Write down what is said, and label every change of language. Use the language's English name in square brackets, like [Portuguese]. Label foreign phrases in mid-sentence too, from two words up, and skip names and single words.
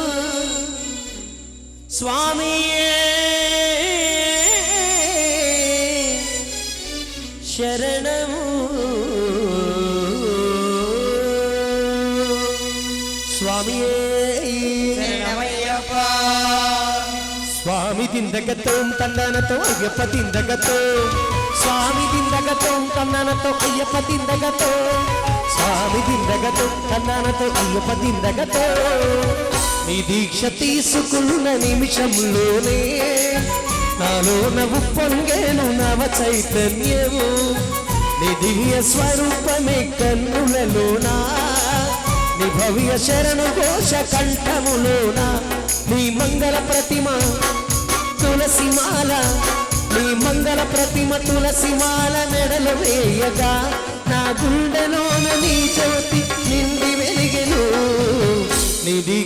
[Malayalam] സ്വാമിയേ ശരണം സ്വാമിയേ शरणमय्यप्पा। स्वामी दिंदगतो तन्ननतो अय्यप्प दिंदगतो स्वामी दिंदगतो तन्ननतो अय्यप्प दिंदगतो स्वामी दिंदगतो तन्ननतो अय्यप्प दिंदगतो [Telugu] నీ దీక్ష తీసుకున్న నిమిషంలోనే నాలో నవ్వు పొంగేను నవ చైతన్యము నీ దివ్య స్వరూపమే కన్నులలోనా నీ భవ్య శరణు ఘోష కంఠములోనా నీ మంగళ ప్రతిమ తులసిమాల నీ మంగళ ప్రతిమ తులసిమాల మెడలు వేయగా నా గుండెలోన నీ జ్యోతి నిండి వెలిగెను నీ